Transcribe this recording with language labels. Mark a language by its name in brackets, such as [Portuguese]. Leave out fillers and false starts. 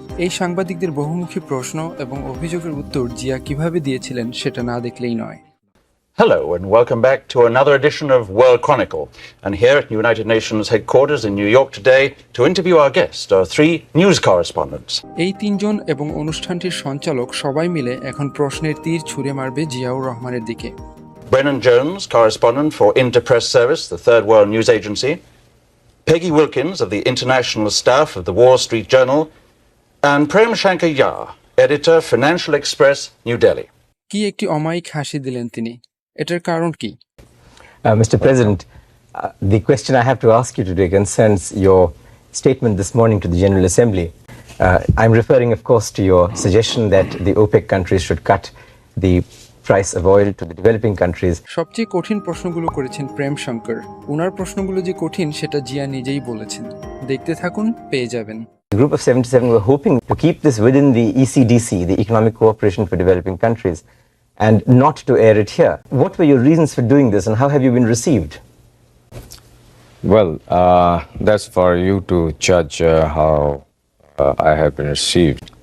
[Bangla] এই সাংবাদিকদের বহুমুখী প্রশ্ন এবং অভিযোগের উত্তর জিয়া কিভাবে দিয়েছিলেন সেটা না দেখলেই নয়। [English] Hello and welcome back to another edition of World Chronicle. And here at United Nations headquarters in New York today to interview our guest are three news correspondents. [Bangla] এই তিনজন এবং অনুষ্ঠানটির সঞ্চালক সবাই মিলে এখন প্রশ্নের তীর ছুঁড়ে মারবে জিয়াউর রহমানের দিকে। [English] Brennan Jones, correspondent for Interpress Service, the Third World News Agency. Peggy Wilkins of the international staff of the Wall Street Journal. And Prem Shankar Yar, editor, Financial Express, New Delhi. [Bangla] কি একটি অমায়িক হাসি দিলেন তিনি, এটার কারণ কি? [English] Mr. President, the question I have to ask you today concerns your statement this morning to the General Assembly. I'm referring, of course, to your suggestion that the OPEC countries should cut the price of oil to the developing countries. [Bangla] সবচেয়ে কঠিন প্রশ্নগুলো করেছেন প্রেম শঙ্কর। ওনার প্রশ্নগুলো যে কঠিন সেটা জিয়া নিজেই বলেছেন। দেখতে থাকুন, পেয়ে যাবেন। [English] The Group of 77 were hoping to keep this within the ECDC, the Economic Cooperation for Developing Countries, and not to air it here. What were your reasons for doing this and how have you been received? Well, that's for you to judge how I have been received.